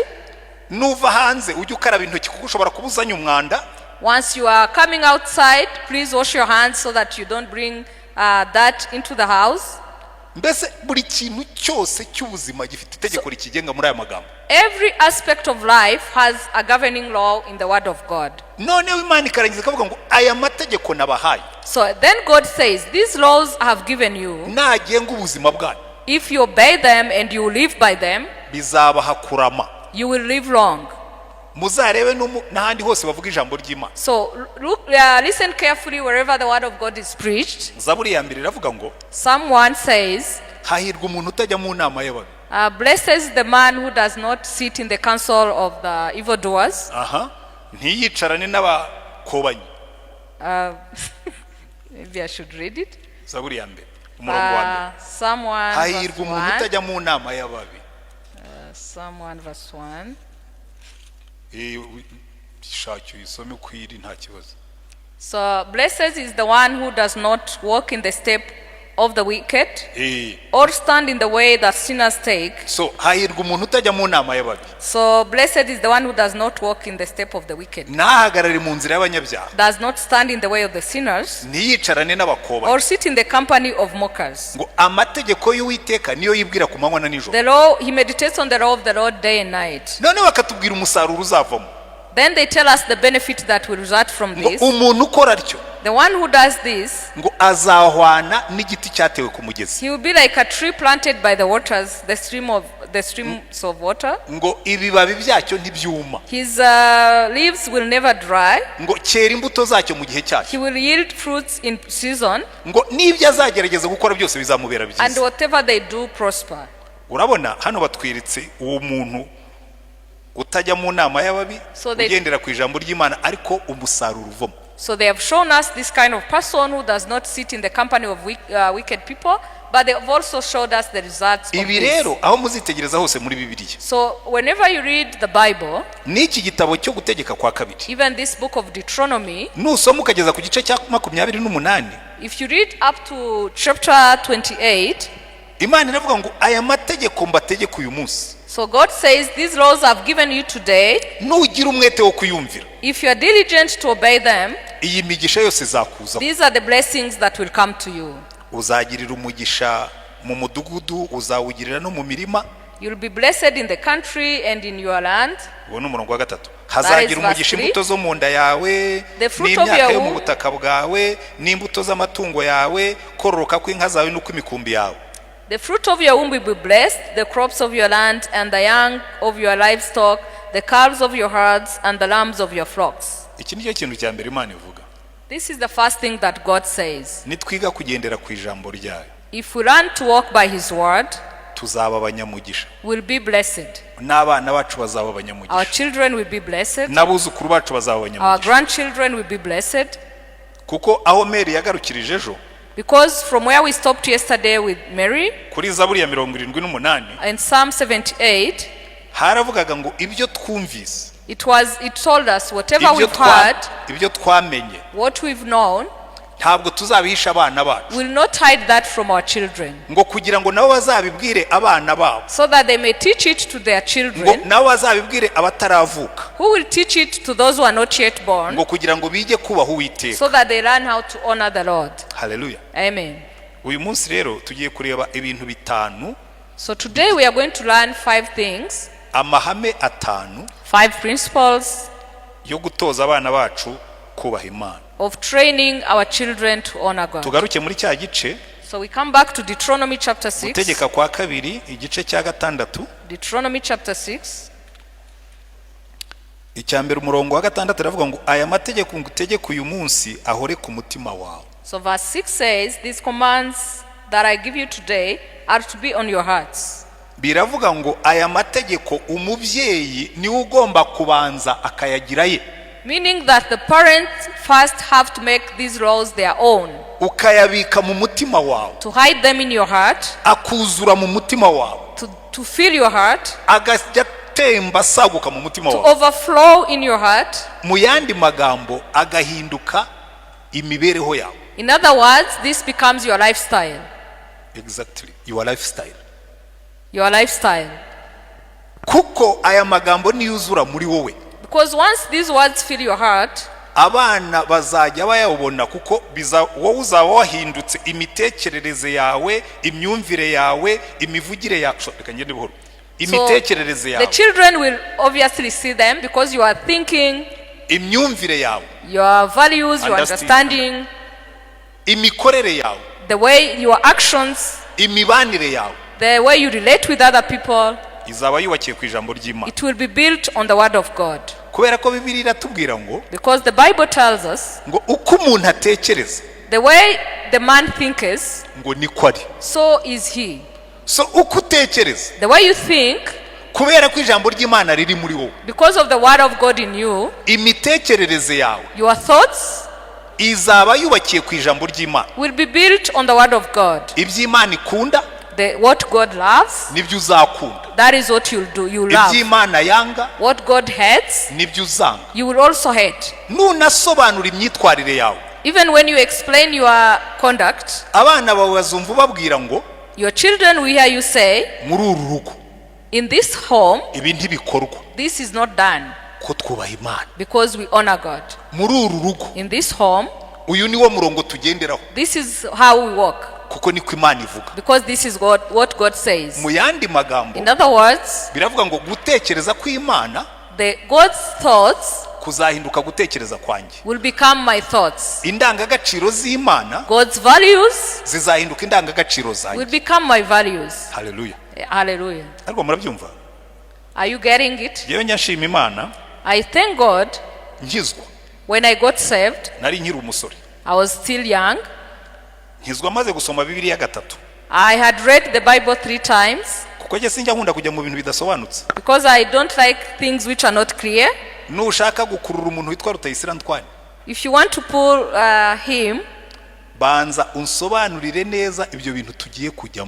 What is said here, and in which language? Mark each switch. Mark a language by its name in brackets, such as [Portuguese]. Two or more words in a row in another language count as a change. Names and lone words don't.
[Kinyarwanda] Nuva hanze ujye ukaraba intoki kuko ushobora kubuzanya umwanda. [English] Once you are coming outside, please wash your hands so that you don't bring that into the house. [Kinyarwanda] Mbese buri kintu cyose cy'ubuzima gifite itegeko rikigenga muri aya magambo. [English] Every aspect of life has a governing law in the word of God. [Kinyarwanda] None Imana ikarangiza ikavuga ngo aya mategeko nabahaye. [English] So then God says, these laws I have given you. [Kinyarwanda] Nagenga ubuzima bwanyu. [English] If you obey them and you live by them, [Kinyarwanda] bizabaha kurama. [English] you will live long. [Kinyarwanda] Muzarebe n'ahandi hose bavuga ijambo ry'Imana. [English] So listen carefully wherever the word of God is preached. [Kinyarwanda] Zaburi ya mbere iravuga ngo [English] Someone says, [Kinyarwanda] hahirwa umuntu utajya mu nama y'ababi. [English] blessed is the man who does not sit in the council of the evildoers. [Kinyarwanda] Ntiyicarane n'abakobanyi. [English] Maybe I should read it. [Kinyarwanda] Zaburi ya mbere umurongo wa mbere. [English] Someone [Kinyarwanda] hahirwa umuntu utajya mu nama y'ababi. [English] Someone verse 1. [Kinyarwanda] Shacyo isome kwiri nta kibazo. [English] So blessed is the one who does not walk in the step of the wicked or stand in the way that sinners take. [Kinyarwanda] So hahirwa umuntu utajya mu nama y'ababi. [English] So blessed is the one who does not walk in the step of the wicked. [Kinyarwanda] Ntahagarare mu nzira y'abanyabyaha. [English] Does not stand in the way of the sinners. [Kinyarwanda] Ntiyicarane n'abakobanyi. [English] Or sit in the company of mockers. [Kinyarwanda] Ngo amategeko y'Uwiteka niyo yibwira ku manywa na nijoro. [English] The law, he meditates on the law of the Lord day and night. [Kinyarwanda] None bakatubwira umusaruro uzavamo. [English] Then they tell us the benefit that will result from this. [Kinyarwanda] Umuntu ukora atyo. [English] The one who does this, [Kinyarwanda] ngo azahwana n'igiti cyatewe ku mugezi. [English] He will be like a tree planted by the waters, the streams of water. [Kinyarwanda] Ngo ibibabi byacyo ntibyuma. [English] His leaves will never dry. [Kinyarwanda] Ngo cyera imbuto zacyo mu gihe cyacyo. [English] He will yield fruits in season. [Kinyarwanda] Ngo nibyo azagerageza gukora byose bizamubera byiza. [English] And whatever they do prosper. [Kinyarwanda] Urabona hano batwiritse uwo muntu utajya mu nama y'ababi ugendera ku ijambo ry'Imana ariko umusaruro uvamo. [English] So they have shown us this kind of person who does not sit in the company of wicked people, but they have also showed us the results of [Kinyarwanda] ibi rero aho muzitegereza hose muri Bibiliya. [English] So whenever you read the Bible, [Kinyarwanda] n'iki gitabo cyo gutegeka kwa kabiri, [English] even this book of Deuteronomy, [Kinyarwanda] nusoma ukageza ku gice cya 28, [English] if you read up to chapter 28, [Kinyarwanda] Imana iravuga ngo aya mategeko mbategeka uyu munsi. [English] So God says, these laws I've given you today, [Kinyarwanda] nugira umwete wo kuyumvira, [English] if you are diligent to obey them, [Kinyarwanda] iyi migisha yose izakuza. [English] These are the blessings that will come to you. [Kinyarwanda] Uzagirira umugisha mu mudugudu, uzawugirira no mu mirima. [English] You'll be blessed in the country and in your land. [Kinyarwanda] Uwo n'umurongo wa gatatu. Hazagira umugisha imbuto zo mu nda yawe, n'imyaka yo mu butaka bwawe, n'imbuto z'amatungo yawe, kororoka kw'inka zawe n'uko imikumbi yawe. [English] The fruit of your womb will be blessed, the crops of your land, and the young of your livestock, the calves of your herds, and the lambs of your flocks. [Kinyarwanda] Iki nicyo kintu cya mbere Imana ivuga. [English] This is the first thing that God says. [Kinyarwanda] nitwiga kugendera ku ijambo ryayo [English] If we learn to walk by His word, [Kinyarwanda] tuzaba abanyamugisha [English] we'll be blessed. [Kinyarwanda] n'abana bacu bazaba [English] Our [Kinyarwanda] abanyamugisha [English] children will be blessed. [Kinyarwanda] n'abuzukuru bacu bazaba [English] Our [Kinyarwanda] abanyamugisha [English] grandchildren will be blessed. [Kinyarwanda] kuko aho Mary yagarukirije ejo [English] Because from where we stopped yesterday with Mary, [Kinyarwanda] kuri Zaburi ya 78 [English] in Psalm 78, [Kinyarwanda] haravugaga ngo ibyo twumvise [English] it told us whatever we've heard, [Kinyarwanda] ibyo twamenye [English] what we've known, [Kinyarwanda] ntabwo tuzabihisha abana bacu [English] will not hide that from our children, [Kinyarwanda] ngo kugira ngo nabo bazabibwire abana babo [English] so that they may teach it to their [Kinyarwanda] ngo [English] children, [Kinyarwanda] nabo bazabibwire abataravuka [English] who will teach it to those who are not yet born, [Kinyarwanda] ngo kugira ngo bige kubaha Uwiteka [English] so that they learn how to honor the Lord. [Kinyarwanda] haleluya [English] Amen. [Kinyarwanda] uyu munsi rero tugiye kureba ibintu bitanu [English] So today we are going to learn 5 things, [Kinyarwanda] amahame atanu [English] 5 principles [Kinyarwanda] yo gutoza abana bacu kubaha Imana [English] of training our children to honor God. [Kinyarwanda] tugaruke muri cya gice [English] So we come back to Deuteronomy chapter 6. [Kinyarwanda] gutegeka kwa kabiri igice cya gatandatu [English] Deuteronomy chapter 6. [Kinyarwanda] icyambere umurongo wa gatandatu aravuga ngo aya mategeko ngutegeka uyu munsi ahore ku mutima wawe. [English] So verse 6 says, these commands that I give you today are to be on your hearts. [Kinyarwanda] Biravuga ngo aya mategeko umubyeyi niwe ugomba kubanza akayagira ye. [English] Meaning that the parents first have to make these laws their own. [Kinyarwanda] Ukayabika mu mutima wawe. [English] To hide them in your heart. [Kinyarwanda] Akuzura mu mutima wawe. [English] To fill your heart. [Kinyarwanda] Agasya temba saguka mu mutima wawe. [English] To overflow in your heart. [Kinyarwanda] Mu yandi magambo agahinduka imibereho yawe. [English] In other words, this becomes your lifestyle. Exactly, your lifestyle. Your lifestyle. [Kinyarwanda] Kuko aya magambo niyuzura muri wowe. [English] Because once these words fill your heart, [Kinyarwanda] abana bazajya bayabona kuko wowe uzaba wahindutse imitekerereze yawe, imyumvire yawe, imivugire yawe. Reka ngende buhoro. Imitekerereze yawe. [English] The children will obviously see them because you are thinking, [Kinyarwanda] imyumvire yawe, [English] your values, your understanding, [Kinyarwanda] imikorere yawe, [English] the way your actions, [Kinyarwanda] imibanire yawe, [English] the way you relate with other people, [Kinyarwanda] izaba yubakiye ku ijambo ry'Imana. [English] It will be built on the word of God. [Kinyarwanda] Kubera ko Bibiliya iratubwira ngo, [English] because the Bible tells us [Kinyarwanda] ngo uko umuntu atekereza, [English] the way the man thinks, [Kinyarwanda] ngo niko ari. [English] So is he. [Kinyarwanda] So uko utekereza, [English] the way you think, [Kinyarwanda] kubera ko ijambo ry'Imana riri muri wowe, [English] because of the word of God in you, [Kinyarwanda] imitekerereze yawe, [English] your thoughts [Kinyarwanda] izaba yubakiye ku ijambo ry'Imana. [English] Will be built on the word of God. [Kinyarwanda] Iby'Imana ikunda, [English] what God loves, [Kinyarwanda] nibyo uzakunda. [English] That is what you'll do. You love. [Kinyarwanda] Iby'Imana yanga, [English] what God hates, [Kinyarwanda] nibyo uzanga. [English] You will also hate. [Kinyarwanda] Nunasobanura imyitwarire yawe, [English] even when you explain your conduct, [Kinyarwanda] abana bawe bazumva babwira ngo, [English] your children will hear you say, [Kinyarwanda] muri uru rugo, [English] in this home, [Kinyarwanda] ibi ntibikorwa, [English] this is not done, [Kinyarwanda] ko twubaha Imana, [English] because we honor God. [Kinyarwanda] muri uru rugo, [English] in this home, [Kinyarwanda] uyu niwo murongo tugenderaho, [English] this is how we walk, [Kinyarwanda] kuko niko Imana ivuga. [English] because this is what God says. [Kinyarwanda] Mu yandi magambo, [English] in other words, [Kinyarwanda] biravuga ngo gutekereza kw'Imana, [English] God's thoughts [Kinyarwanda] kuzahinduka gutekereza kwanjye, [English] will become my thoughts. [Kinyarwanda] Indangagaciro z'Imana, [English] God's values [Kinyarwanda] zizahinduka indangagaciro zanjye, [English] will become my values. [Kinyarwanda] Hallelujah. [English] Hallelujah. [Kinyarwanda] Ariko murabyumva? [English] Are you getting it? [Kinyarwanda] Yewe nyashima Imana, [English] I thank God. [Kinyarwanda] Nkizwa, [English] when I got saved, [Kinyarwanda] nari nkiri umusore, [English] I was still young. [Kinyarwanda] Nkizwa maze gusoma Bibiliya gatatu. [English] I had read the Bible 3 times. [Kinyarwanda] Kuko je sinjya nkunda kujya mu bintu bidasobanutse. [English] Because I don't like things which are not clear. [Kinyarwanda] Nushaka gukurura umuntu witwa Rutayisire Ntwani, [English] if you want to pull him, [Kinyarwanda] banza unsobanurire neza ibyo bintu tugiye kujyamo.